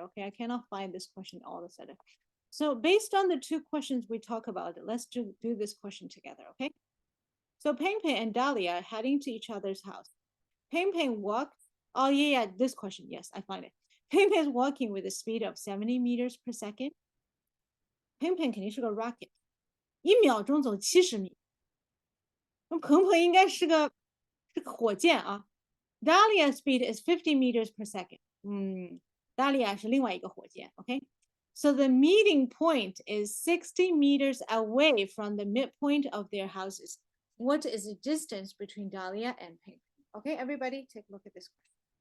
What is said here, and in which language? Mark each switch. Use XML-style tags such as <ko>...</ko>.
<en>Okay, I cannot find this question all of a sudden. So based on the two questions we talk about, let's do this question together. Okay. So Peng Peng and Dahlia are heading to each other's house. Peng Peng walked. Oh yeah, this question. Yes, I find it. Peng Peng is walking with a speed of 70 meters per second.</en> <zh>Peng Peng肯定是个 rocket，1秒钟走70米。那鹏鹏应该是个火箭啊。</zh> <en>Dahlia speed is 50 meters per second.</en> <zh>Dahlia 是另外一个火箭 OK?</zh> <en>So the meeting point is 60 meters away from the midpoint of their houses. What is the distance between Dahlia and Peng? Okay, everybody take a look at this question.</en>